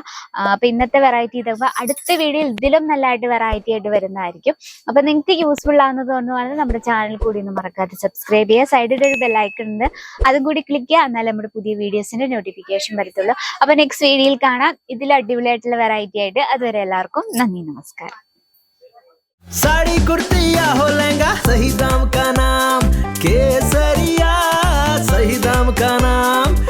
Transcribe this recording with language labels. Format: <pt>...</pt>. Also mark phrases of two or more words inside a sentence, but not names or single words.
<ml>അപ്പൊ ഇന്നത്തെ വെറൈറ്റി ഇതൊക്കെ അടുത്ത വീഡിയോയിൽ ഇതിലും നല്ലതായിട്ട് വെറൈറ്റി ആയിട്ട് വരുന്നതായിരിക്കും. അപ്പൊ നിങ്ങൾക്ക് യൂസ്ഫുൾ ആവുന്നത് തോന്നുവാണെങ്കിൽ നമ്മുടെ ചാനൽ കൂടി ഒന്ന് മറക്കാതെ സബ്സ്ക്രൈബ് ചെയ്യുക. സൈഡിൽ ഒരു ബെല്ലൈക്കൺ ഉണ്ട്, അതും കൂടി ക്ലിക്ക് ചെയ്യുക. എന്നാലും നമ്മുടെ പുതിയ</ml> <en>videos notification</en> <ml>വരത്തുള്ളൂ. അപ്പൊ</ml> <en>next video</en> <ml>കാണാം ഇതിൽ അടിപൊളിയായിട്ടുള്ള വെറൈറ്റി ആയിട്ട്. അതുവരെ എല്ലാവർക്കും നന്ദി, നമസ്കാരം.</ml> <hi>साड़ी कुर्ती या हो लहंगा, सही दाम का नाम केसरिया, सही दाम का नाम</hi>